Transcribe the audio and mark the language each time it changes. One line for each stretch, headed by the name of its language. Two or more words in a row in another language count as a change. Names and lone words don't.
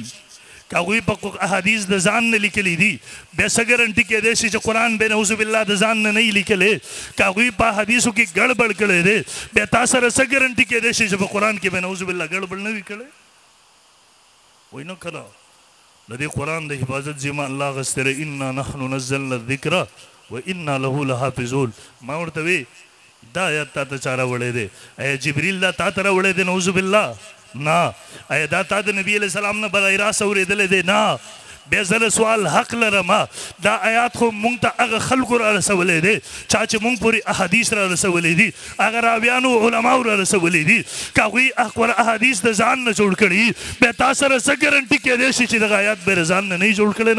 Pashto: که هغوی په احادیث د ځان نه لیکلی دي بیا څه ګرنټي کیدی شي چې قرآن به
Arabic: نعوذ بالله
Pashto: د ځان نه نه لیکلی؟ که هغوی په احادیثو کې ګډوډ کړی دی بیا تا سره څه ګرنټي کیدی شي چې په قرآن کې به
Arabic: نعوذ بالله
Pashto: ګډوډ نه وي کړی؟ وایي نه که نه د دې قرآن د حفاظت ذمه الله اخیستې ده،
Arabic: انا نحن نزلنا الذکر و انا له لحافظون.
Pashto: ما ورته وی دا آیات تا ته چا راوړی دی؟ ایا جبریل دا تا ته راوړی دی؟
Arabic: نعوذ بالله نه.
Pashto: ایا دا تا د نبي
Arabic: علیہ السلام
Pashto: نه برای راست اورېدلی دی؟ نه. بیا زه سوال حق لرم دا آیات خو مونږ ته هغه خلکو را رسولی دی چا چې مونږ پورې احادیث را رسولی دي، هغه راویانو علماو را رسولی دي. که هغوی احادیث د ځان نه جوړ کړي بیا تا سره څه ګرنټي کیدی شي چې دغه آیات به د ځان نه نه جوړ کړی؟